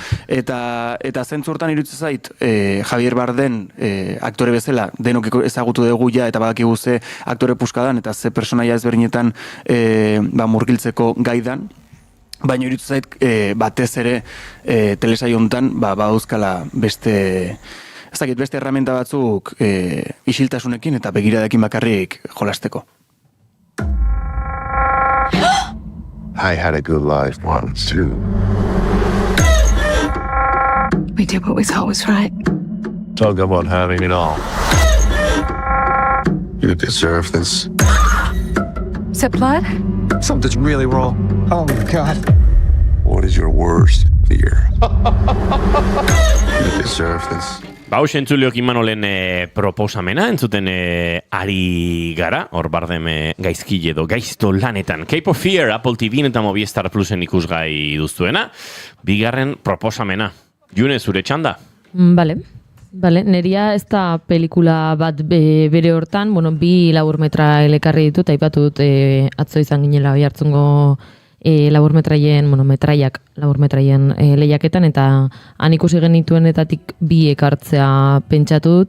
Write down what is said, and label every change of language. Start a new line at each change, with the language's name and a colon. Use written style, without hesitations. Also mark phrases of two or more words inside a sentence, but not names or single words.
Basque: Eta zentzu hortan irutzen zait, Javier Bardem aktore bezala, denok ezagutu dugu ja, eta badakigu ze aktore puskadan, eta ze personaia ezberdinetan murgiltzeko gaidan, baina iruditzen zait batez ere telesai hontan badauzkala beste ez dakit beste herramienta batzuk isiltasunekin eta begiradekin bakarrik jolasteko.
English: I had a good life once too. We did what we thought was right. Talk about having it all. You deserve this. Is it blood? Something's really wrong. Oh my God. What is your worst fear? You deserve this.
Basque: Baus entzuleok Imanolen proposamena, entzuten ari gara, hor bardem gaizkile edo gaizto lanetan. Cape of Fear, Apple TV eta Movistar Plusen ikusgai duztuena. Bigarren proposamena. June, zure txanda? Bale, neria ez da pelikula bat bere hortan, bueno, 2 laburmetra elekarri ditut, aipatu dut atzo izan ginela bai hartzungo laburmetraien, bueno, laburmetraien lehiaketan, eta han ikusi genituenetatik 2 ekartzea pentsatu dut.